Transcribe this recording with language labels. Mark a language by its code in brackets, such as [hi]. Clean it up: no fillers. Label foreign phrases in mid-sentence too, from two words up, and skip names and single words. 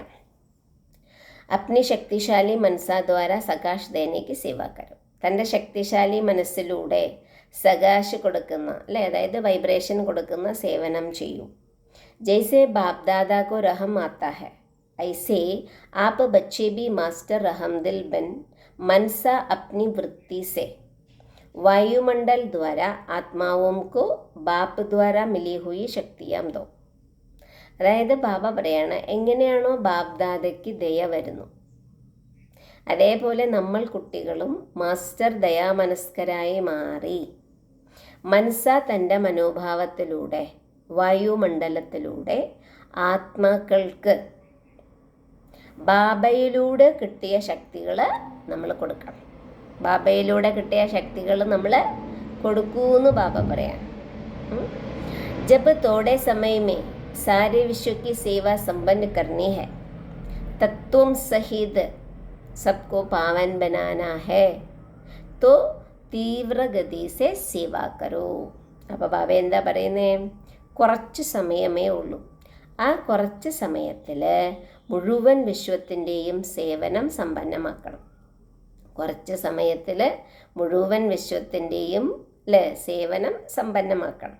[hi] अपनी शक्तिशाली मनसा द्वारा सकाश देने की सेवा करो. [ml] തൻ്റെ ശക്തിശാലി മനസ്സിലൂടെ സകാശ് കൊടുക്കുന്ന അല്ലേ, അതായത് വൈബ്രേഷൻ കൊടുക്കുന്ന സേവനം ചെയ്യൂ. [hi] जैसे बाप दादा को रहम आता है, ऐसे आप ബच्चे भी मास्टर रहमदिल बन मनसा अपनी वृत्ति से वायुमंडल द्वारा आत्माओं को बाप द्वारा मिली हुई शक्तियां दो. [ml] അതായത് ബാബ പറയാണ്, എങ്ങനെയാണോ ബാബ്ദാദയ്ക്ക് ദയ വരുന്നു, അതേപോലെ നമ്മൾ കുട്ടികളും മാസ്റ്റർ ദയാമനസ്കരായി മാറി മനസ്സ തൻ്റെ മനോഭാവത്തിലൂടെ വായുമണ്ഡലത്തിലൂടെ ആത്മാക്കൾക്ക് ബാബയിലൂടെ കിട്ടിയ ശക്തികൾ നമ്മൾ കൊടുക്കണം. ബാബയിലൂടെ കിട്ടിയ ശക്തികൾ നമ്മൾ കൊടുക്കൂന്ന് ബാബ പറയാം. [hi] जब थोड़े समय में सारे विश्व की सेवा संपन्न करनी है, तत्वम सहित सबको पावन बनाना है, तो तीव्रगति से सेवा करो. [ml] അപ്പോൾ ബാബ എന്താ പറയുന്നത്? കുറച്ച് സമയമേ ഉള്ളൂ. ആ കുറച്ച് സമയത്തിൽ മുഴുവൻ വിശ്വത്തിൻ്റെയും സേവനം സമ്പന്നമാക്കണം. കുറച്ച് സമയത്തിൽ മുഴുവൻ വിശ്വത്തിൻ്റെയും സേവനം സമ്പന്നമാക്കണം.